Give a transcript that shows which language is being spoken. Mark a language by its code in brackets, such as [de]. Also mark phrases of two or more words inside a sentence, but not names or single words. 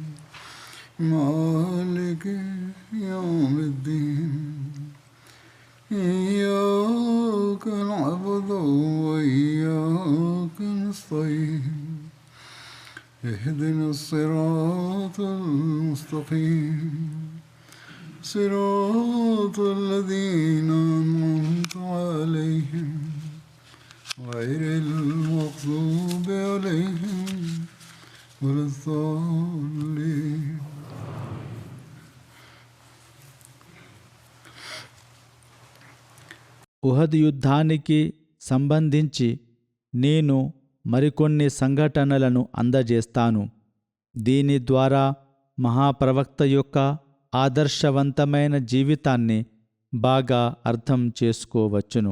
[ar] مالك يوم الدين إياك نعبد وإياك نستعين اهدنا الصراط المستقيم صراط الذين أنعمت عليهم غير المغضوب عليهم ولا الضالين. [te] ఉహద్ యుద్ధానికి సంబంధించి నేను మరికొన్ని సంఘటనలను అందజేస్తాను. దీని ద్వారా మహాప్రవక్త యొక్క ఆదర్శవంతమైన జీవితాన్ని బాగా అర్థం చేసుకోవచ్చును.